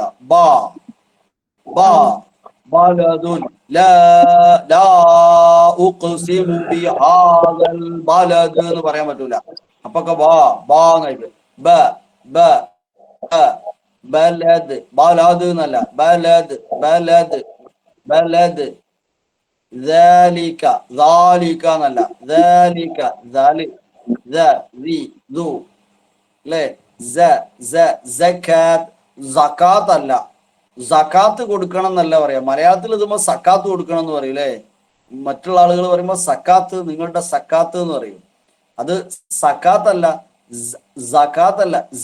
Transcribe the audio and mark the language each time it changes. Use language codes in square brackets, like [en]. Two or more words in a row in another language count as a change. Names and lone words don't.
[ar] با با بلد لا لا أقسم بهذا البلد [ml] എന്ന് പറയാൻ പറ്റൂല. അപ്പൊക്കെ ബാ ബാ എന്നായിട്ട്. [ar] ب ب بلد بلد [ml] എന്നല്ല. [ar] بلد بلد بلد. ذلك ذلك [ml] എന്നല്ല. [ar] ذلك ذلك ذي ذو ല്ലേ. [ml] സകാത്ത് സകാത്ത് അല്ല. സക്കാത്ത് കൊടുക്കണം എന്നല്ല പറയാ. മലയാളത്തിൽ ഇതുമ്പോ സക്കാത്ത് കൊടുക്കണം എന്ന് പറയും അല്ലേ. മറ്റുള്ള ആളുകൾ പറയുമ്പോ സക്കാത്ത്, നിങ്ങളുടെ സക്കാത്ത് എന്ന് പറയും. അത് സക്കാത്ത് അല്ല, സകാത്ത് അല്ല.